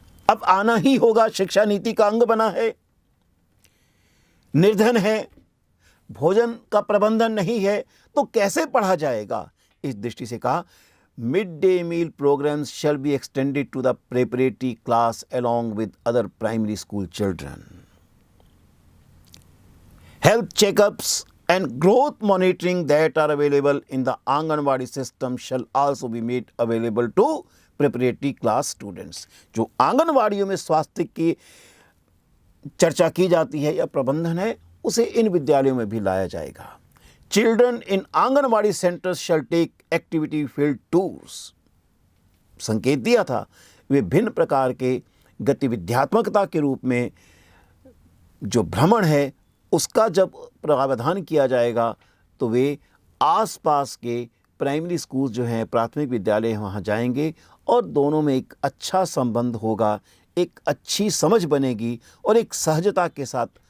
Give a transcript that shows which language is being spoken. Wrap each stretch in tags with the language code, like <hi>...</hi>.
<hi>अब आना ही होगा, शिक्षा नीति का अंग बना है। निर्धन है, भोजन का प्रबंधन नहीं है, तो कैसे पढ़ा जाएगा। इस दृष्टि से कहा,</hi> <en>Mid day meal programmes shall be extended to the preparatory class along with other primary school children. Health checkups and growth monitoring that are available in the Anganwadi system shall also be made available to preparatory class students.</en> <hi>जो आंगनवाड़ियों में स्वास्थ्य की चर्चा की जाती है या प्रबंधन है, उसे इन विद्यालयों में भी लाया जाएगा।</hi> <en>Children in anganwadi centers shall take activity field tours.</en> <hi>संकेत दिया था, वे भिन्न प्रकार के गतिविध्यात्मकता के रूप में जो भ्रमण है उसका जब प्रावधान किया जाएगा, तो वे आसपास के प्राइमरी स्कूल जो हैं, प्राथमिक विद्यालय, वहाँ जाएंगे और दोनों में एक अच्छा संबंध होगा, एक अच्छी समझ बनेगी और एक सहजता के साथ</hi>